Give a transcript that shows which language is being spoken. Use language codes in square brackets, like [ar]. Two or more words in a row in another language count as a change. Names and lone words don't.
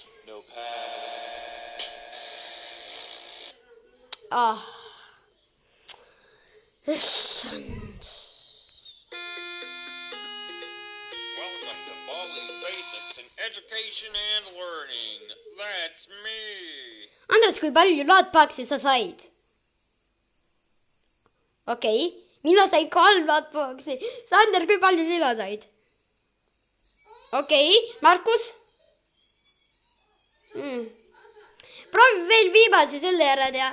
[en] No pass. [et] Issand. [en] Welcome to Baldi's Basics in Education and Learning. That's me. [et] Andres, kui palju lootboxi sa said? Okei. Mina sain 3 lootboxi. Sander, kui palju sina said? Okei. Markus? Proovi veel viimase selle ära teha.